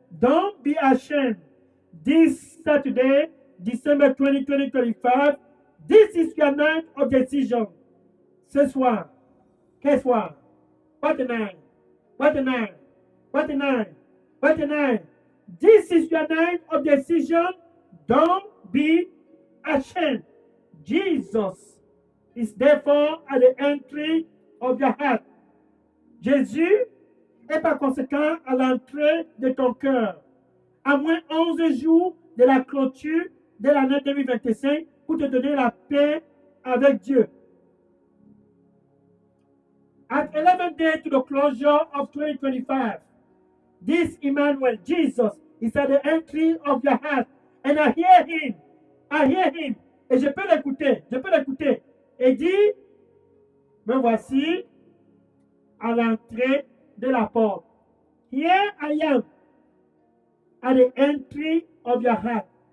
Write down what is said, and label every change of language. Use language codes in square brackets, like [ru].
[en] Don't be ashamed. This Saturday, December 20, 2025, this is your night of decision. [fr] Ce soir, quel soir? [en] What a night? What a night? What a night? What a night? This is your night of decision. Don't be ashamed. Jesus is therefore at the entry of your heart. [fr] Jésus est par conséquent à l'entrée de ton cœur. À moins 11 jours de la clôture de l'année 2025 pour te donner la paix avec Dieu. [en] At 11 days to the closure of 2025, this Emmanuel, Jesus, is at the entry of your heart. And I hear him. I hear him. [fr] Et je peux l'écouter. [en] Je peux l'écouter. [fr] Et dit, me voici à l'entrée de la porte. [en] Here I am at the entry of your heart.